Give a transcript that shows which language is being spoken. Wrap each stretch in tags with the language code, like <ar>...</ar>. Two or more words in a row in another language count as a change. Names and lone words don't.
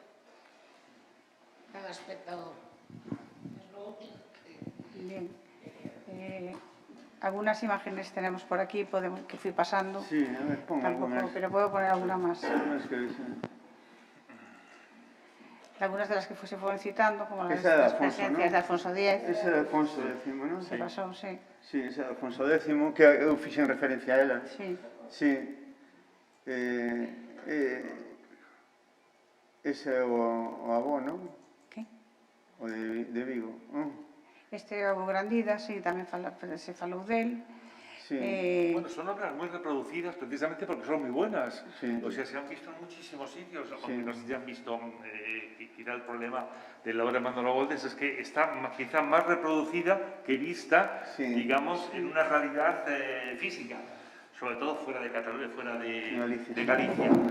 <es>Cada espectador. Es lo único que... Bien. Algunas imágenes tenemos por aquí, que fui pasando. Sí, a ver, pon algunas. Pero puedo poner alguna más. Algunas Algunas de las que se fueron citando, como las presencias, ¿no? De Alfonso X.</es> <gl>Esa é de Alfonso X, non? Se pasou, sí. Sí, esa é de Alfonso X, que eu fixen referencia a ela. Sí. Sí. Ese é o avó, non? ¿Qué? O de Vigo. Este é o Grandida, sí, tamén se falou del. Sí.</gl> <es>Bueno, son obras muy reproducidas precisamente porque son muy buenas. Sí. O sea, se han visto en muchísimos sitios, aunque no se han visto. Quizá el problema de la obra de Manolo Moldes es que está quizá más reproducida que vista, sí, digamos, en una realidad física, sobre todo fuera de Cataluña, fuera de Galicia.</es>